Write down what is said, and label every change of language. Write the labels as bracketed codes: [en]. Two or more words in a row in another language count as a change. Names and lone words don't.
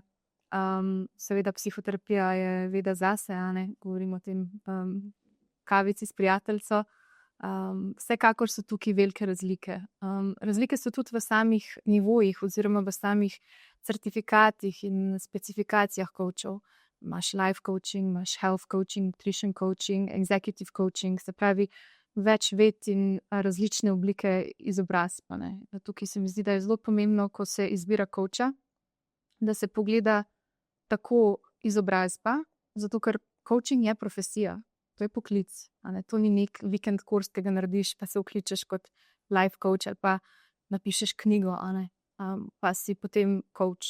[sl] Seveda psihoterapija je veda zase, govorimo o tem kavici s prijateljico, Vsekakor so tukaj velike razlike. Razlike so tudi v samih nivojih oziroma v samih certifikatih in specifikacijah coachov. Imaš [en] life coaching, [sl] imaš [en] health coaching, nutrition coaching, executive coaching, [sl] se pravi več ved in različne oblike izobrazb. Tukaj se mi zdi, da je zelo pomembno, ko se izbira coacha, da se pogleda tako izobrazba, zato ker coaching je profesija. To je poklic, to ni nek vikend kurs, ki ga narediš, pa se vkličeš kot [en] life coach [sl] ali pa napišeš knjigo, pa si potem coach.